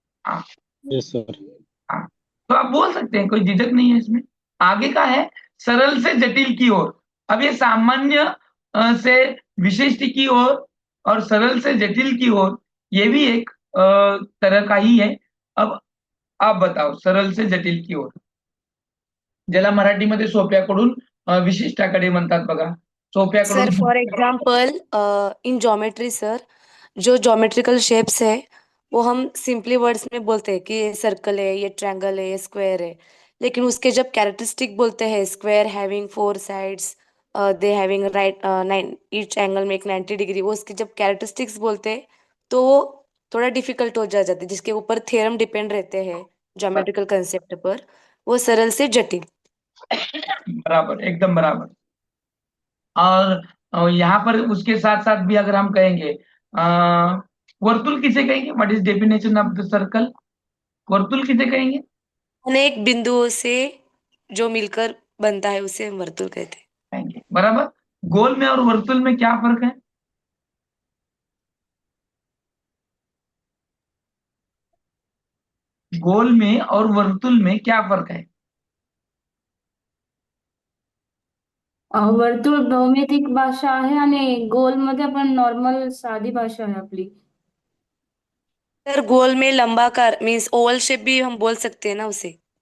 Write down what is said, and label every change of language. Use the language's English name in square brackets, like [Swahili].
[Hindi] हाँ, [English] Yes sir. [Hindi] हाँ, तो आप बोल सकते हैं, कोई झिझक नहीं है इसमें। आगे का है सरल से जटिल की ओर। अब ये सामान्य से विशिष्ट की ओर और सरल से जटिल की ओर, ये भी एक तरह का ही है। अब आप बताओ, सरल से जटिल की ओर, [Marathi] ज्याला मराठीमध्ये सोप्याकडून विशिष्टाकडे म्हणतात बघा, [English] sir [Marathi] सोप्याकडून [English] for example in geometry sir, [Hindi] जो ज्योमेट्रिकल शेप्स है वो हम सिंपली वर्ड्स में बोलते हैं कि ये सर्कल है, ये ट्रायंगल है, ये स्क्वायर है। लेकिन उसके जब कैरेक्टरिस्टिक बोलते हैं, [English] square having 4 sides, they having right 9, [Hindi] each angle में एक 90 डिग्री, वो उसके जब कैरेक्टरिस्टिक्स बोलते हैं तो वो थोड़ा डिफिकल्ट हो जाते हैं, जिसके ऊपर थ्योरम डिपेंड रहते हैं ज्योमेट्रिकल कंसेप्ट पर। वो सरल से जटिल। बराबर, एकदम बराबर। और यहाँ पर उसके साथ साथ भी अगर हम कहेंगे, वर्तुल किसे कहेंगे? [English] What is definition of the circle? [Hindi] Vartul किसे कहेंगे? अनेक बिंदुओं से जो मिलकर बनता है उसे हम वर्तुल कहते हैं। कहेंगे, बराबर। गोल में और वर्तुल में क्या फर्क है? गोल में और वर्तुल में क्या फर्क है? [Marathi] वर्तुळ भौमितिक भाषा आहे आणि गोलमध्ये आपण नॉर्मल साधी भाषा आहे आपली. [Hindi] सर गोल में लंबाकार मीन्स ओवल शेप भी हम बोल सकते हैं ना उसे.